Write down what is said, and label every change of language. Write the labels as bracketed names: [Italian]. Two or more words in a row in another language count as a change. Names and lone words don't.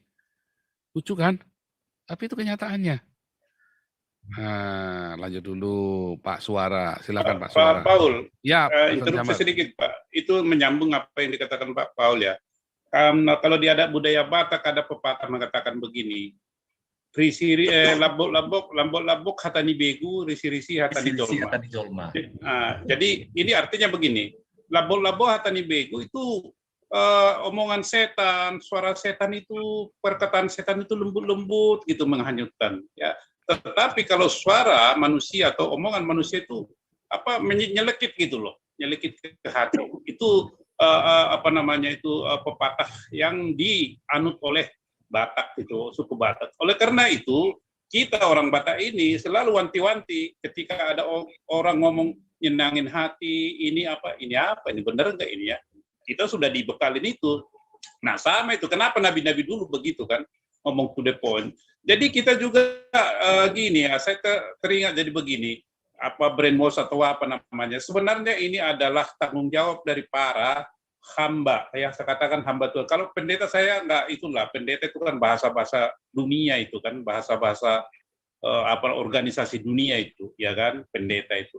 [Indonesian] Lucu kan? Tapi itu kenyataannya. Nah, lanjut dulu Pak Suara. Silakan Pak Suara. Pak Paul, Ya, interupsi sedikit Pak. Itu menyambung apa yang dikatakan Pak Paul ya. Kalau di adat budaya Batak ada pepatah mengatakan begini. [Batak Toba] Lambok hatani begu, risi-risi hatani jolma. [Indonesian] Jadi ini artinya begini. [Batak Toba] Lambok hatani begu [Indonesian] itu omongan setan, suara setan itu, perkataan setan itu lembut-lembut gitu menghanyutkan ya. Tetapi kalau suara manusia atau omongan manusia itu nyelekit gitu loh, nyelekit ke hati. Itu pepatah yang dianut oleh Batak itu, suku Batak. Oleh karena itu, kita orang Batak ini selalu wanti-wanti ketika ada orang ngomong nyenangin hati, ini benar enggak ini ya? Kita sudah dibekalin itu. Nah, sama itu. Kenapa nabi-nabi dulu begitu kan? Ngomong [English] to the point. [Indonesian] Jadi kita juga gini ya, saya teringat jadi begini, brainwash atau apa namanya. Sebenarnya ini adalah tanggung jawab dari para hamba. Saya katakan hamba Tuhan. Kalau pendeta saya enggak, itulah pendeta itu kan bahasa-bahasa dunia itu kan, bahasa-bahasa organisasi dunia itu, ya kan, pendeta itu.